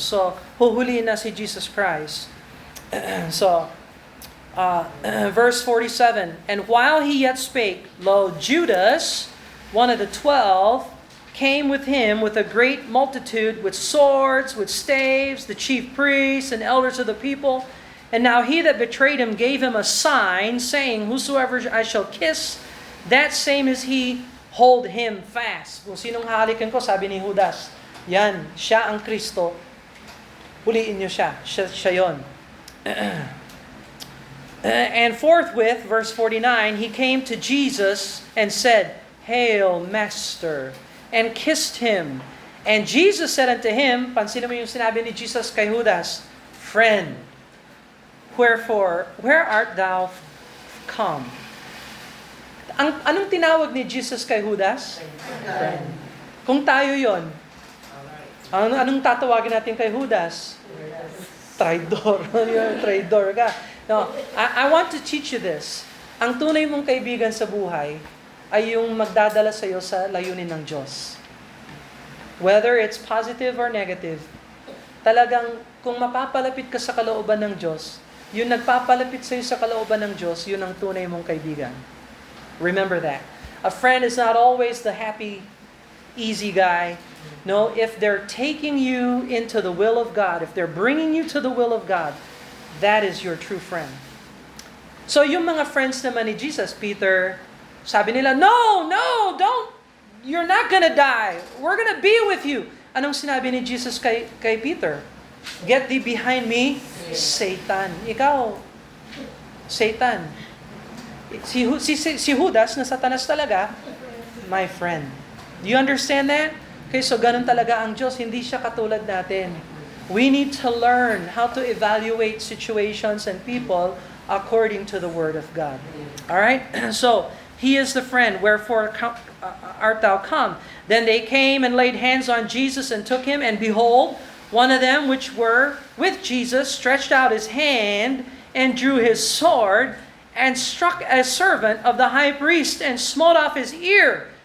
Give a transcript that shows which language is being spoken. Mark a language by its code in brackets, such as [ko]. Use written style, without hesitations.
[tl] So, huhulihin na si Jesus Christ. [en] So, verse 47, And while he yet spake, lo, Judas, one of the 12, came with him with a great multitude, with swords, with staves, the chief priests and elders of the people. And now he that betrayed him gave him a sign, saying, Whosoever I shall kiss, that same is he, hold him fast. [tl] Kung sinong halikan ko, sabi ni Judas, yan, siya ang Kristo, huliin niyo siya, siya yon. [en] And forthwith, verse 49, he came to Jesus and said, Hail, Master, and kissed him. And Jesus said unto him, [tl] pansinin mo yung sinabi ni Jesus kay Judas, [en] Friend, where art thou come? [tl] Anong tinawag ni Jesus kay Judas? Friend. Kung tayo yon, anong tatawagin natin kay Judas? Traidor. Traidor ka. [en] No, I want to teach you this. [tl] Ang tunay mong kaibigan sa buhay ay yung magdadala sa iyo sa layunin ng Diyos. [en] Whether it's positive or negative, [tl] talagang kung mapapalapit ka sa kalooban ng Diyos, yung nagpapalapit sa iyo sa kalooban ng Diyos, yun ang tunay mong kaibigan. [en] Remember that. A friend is not always the happy, easy guy. No, if they're taking you into the will of God, if they're bringing you to the will of God, that is your true friend. [tl] So yung mga friends naman ni Jesus, Peter, sabi nila, No, don't. [en] You're not gonna die. We're gonna be with you. [tl] Anong sinabi ni Jesus kay Peter? [en] Get thee behind me, Satan. Ikaw, Satan. [tl] Si Judas na Satanas talaga, my friend. [en] Do you understand that? [tl] Okay, so ganun talaga ang Diyos. Hindi siya katulad natin. [en] We need to learn how to evaluate situations and people according to the Word of God. All right? So, He is the friend, wherefore art thou come? Then they came and laid hands on Jesus and took him, and behold, one of them which were with Jesus stretched out his hand and drew his sword and struck a servant of the high priest and smote off his ear.